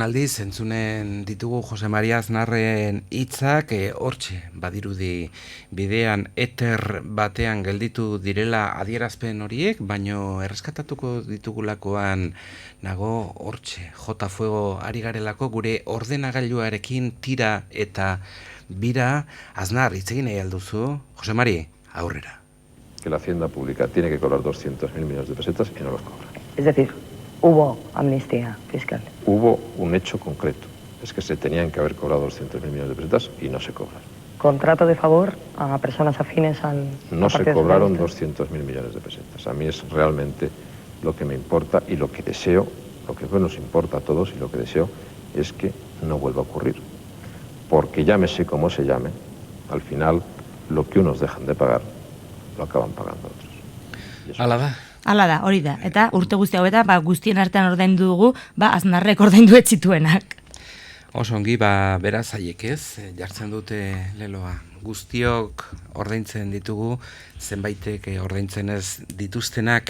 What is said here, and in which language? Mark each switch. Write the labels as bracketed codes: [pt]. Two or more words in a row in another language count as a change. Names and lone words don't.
[eu] aldiz entzunen ditugu Jose Maria Aznarren hitzak, hortxe badirudi bidean eter batean gelditu direla adierazpen horiek, baino erreskatatuko ditugulakoan nago hortxe jota fuego ari garelako gure ordenagailuarekin tira eta bira. Aznar, hitz egin nahi alduzu. Jose Mari, aurrera. [es] Que la Hacienda Pública tiene que cobrar 200.000 millones de pesetas y no los cobra. Es decir, hubo amnistía fiscal. Hubo un hecho concreto, es que se tenían que haber cobrado 200.000 millones de pesetas y no se cobran. Contrato de favor a personas afines al... No se cobraron 200.000 millones de pesetas. A mí es realmente lo que me importa y lo que deseo, lo que nos importa a todos y lo que deseo es que no vuelva a ocurrir. Porque llámese como se llame, al final lo que unos dejan de pagar lo acaban pagando otros. [eu] Hala da, hori da. Eta urte guzti hauetan, guztien artean ordaindu dugu, Aznarrek ordaindu ez zituenak. Oso ongi, beraz haiek ez, jartzen dute leloa. Guztiok ordaintzen ditugu, zenbaitek ordaintzen ez dituztenak.